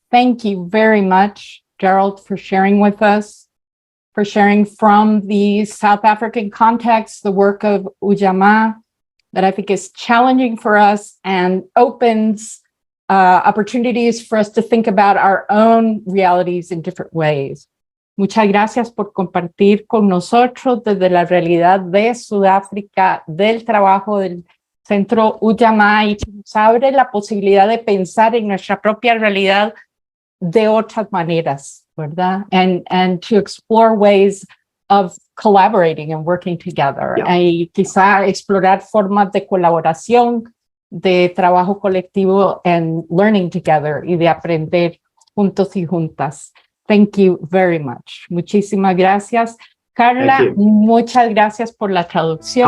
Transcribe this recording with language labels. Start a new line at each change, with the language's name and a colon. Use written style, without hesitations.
English: Thank you very much, Gerald, for sharing with us, for sharing from the South African context, the work of Ujamaa, that I think is challenging for us and opens opportunities for us to think about our own realities in different ways.
Spanish: Muchas gracias por compartir con nosotros desde la realidad de Sudáfrica, del trabajo del Centro Ujamaa, y nos abre la posibilidad de pensar en nuestra propia realidad de otras maneras, ¿verdad?
English: And to explore ways of collaborating and working together. Yeah.
Spanish: Y quizá explorar formas de colaboración, de trabajo colectivo
English: and learning together,
Spanish: y de aprender juntos y juntas.
English: Thank you very much.
Spanish: Muchísimas gracias. Carla, muchas gracias por la traducción.